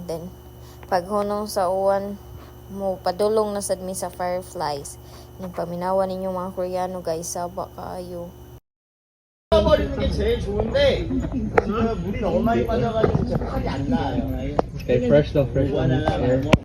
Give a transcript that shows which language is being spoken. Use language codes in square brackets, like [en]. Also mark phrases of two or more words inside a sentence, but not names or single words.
[ceb] Then, paghunong sa uwan, mo padulong na sad mi sa fireflies. Nagpaminawa ninyo mga Koreano guys, saba kaayo. [ko] 버리는 게 제일 좋은데 물이 너무 많이 빠져가지고 진짜 팔이 안 나요. [en] Okay, fresh though, fresh one.